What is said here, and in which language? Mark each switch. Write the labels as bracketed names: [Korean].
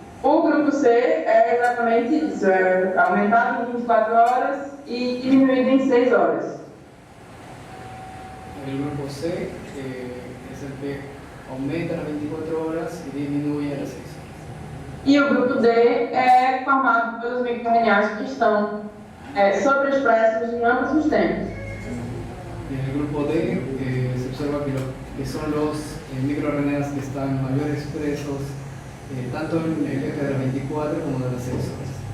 [Portuguese] O grupo C é exatamente isso, é aumentado em 24 horas e diminuído em 6 horas. [Spanish] El grupo C es el que aumenta a las 24 horas y disminuye a las 6 horas. [Portuguese] E o grupo D é formado pelos microRNAs que estão sobreexpressos em ambos os tempos. [Spanish] En el grupo D se observa que son los microRNAs que están mayor expresos tanto en el eje de las 24 como de las 6 horas.